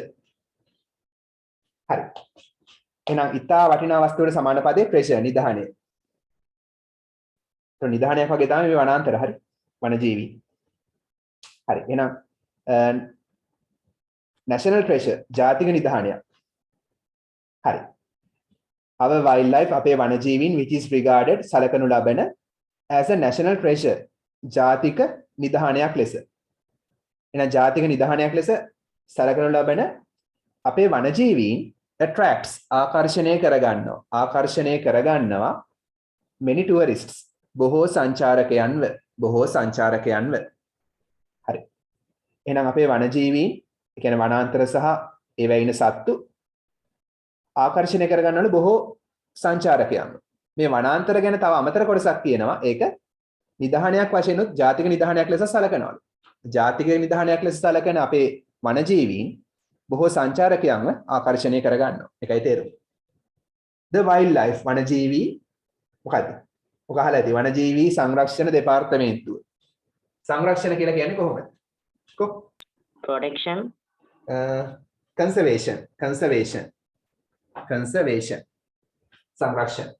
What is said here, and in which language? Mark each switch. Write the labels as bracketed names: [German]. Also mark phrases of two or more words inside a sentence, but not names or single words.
[Sinhala] හරි. එහෙනම් ඉතා වටිනා වස්තුවකට සමාන පදේ treasure නිධානය. તો නිධානයක් වගේ තමයි මේ වනාන්තර හරි. වනජීවි. හරි. එහෙනම් [English] national treasure [Sinhala] ජාතික නිධානයක්. හරි. [English] our wildlife [Sinhala] අපේ වනජීවීන් [English] which is regarded [Sinhala] සලකනු ලබන [English] as a national treasure [Sinhala] ජාතික නිධානයක් ලෙස. එහෙනම් ජාතික නිධානයක් ලෙස සලකනු ලබන අපේ වනජීවීන් attracts ආකර්ෂණය කරගන්නවා [English] many tourists [Sinhala] බොහෝ සංචාරකයන්ව. හරි. එහෙනම් අපේ වනජීවීන් ඒ කියන්නේ වනාන්තර සහ ඒවැ ඉන්න සත්තු ආකර්ෂණය කරගන්නවලු බොහෝ සංචාරකයන්ව. මේ වනාන්තර ගැන තව අමතර කොටසක් තියෙනවා. ඒක නිධානයක් වශයෙන් උත් ජාතික නිධානයක් ලෙස සලකනවලු. ජාතික නිධානයක් ලෙස සලකන අපේ වනජීවීන් බොහෝ සංචාරකයන්ව ආකර්ෂණය කරගන්නවා. ඒකයි තේරුම. [English] the wildlife [Sinhala] වනජීවී මොකද්ද? ඔක අහලා ඇති වනජීවී සංරක්ෂණ දෙපාර්තමේන්තුව. සංරක්ෂණ කියලා කියන්නේ කොහොමද? protection conservation සංරක්ෂණ.